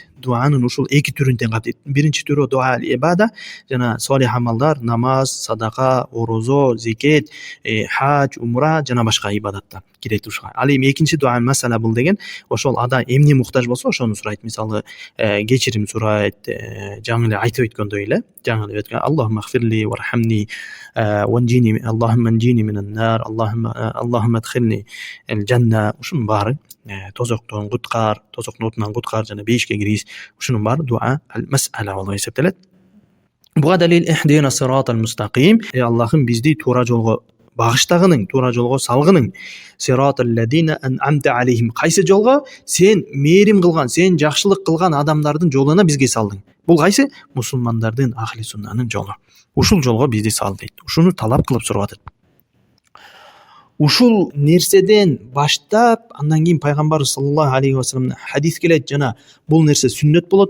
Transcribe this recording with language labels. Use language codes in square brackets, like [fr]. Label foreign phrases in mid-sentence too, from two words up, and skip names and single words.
[ky] Дуанын ушул эки түрүн тең камтыйт. Биринчи түрү [ar] دعاء العبادة, [ky] жана солих амалдар, намаз, садака, орозо, зикет, хаж, умра жана башка ибадаттар кирет ушуга. Ал эми экинчи [ar] دعاء المسألة [ky] бул деген ошол адам эмне муктаж болсо ошону сурайт. Мисалы, кечирим сурайт, жаңы эле айтып өткөндөй эле, жаңы эле өткөн [ar] اللهم اغفر لي وارحمني ونجني اللهم أنجني من النار اللهم أدخلني الجنة. [ky] Ушунун баары тозоктон куткар, тозоктун отунан куткар жана бейишке киргиз. Ушунун баары [ar] دعاء المسألة [ky] болуп эсептелет. Буга далил [ar] اهدنا الصراط المستقيم. [ky] Аллахым бизди туура жолго багыштагының, туура жолго салгының. [ar] صراط الذين أنعمت عليهم. [ky] Кайсы жолго? Сен мээрим кылган, сен жакшылык кылган адамдардын жолуна бизге салдың. Бул кайсы? Мусулмандардын, ахли суннанын жолу. Ушул жолго бизди сал дейт. Ушуну талап кылып сурап атат. ушул нерседен баштап андан кийин пайгамбар [ar] صلى الله عليه وسلم [ky] хадис келет, жана бул нерсе сүннөт болот.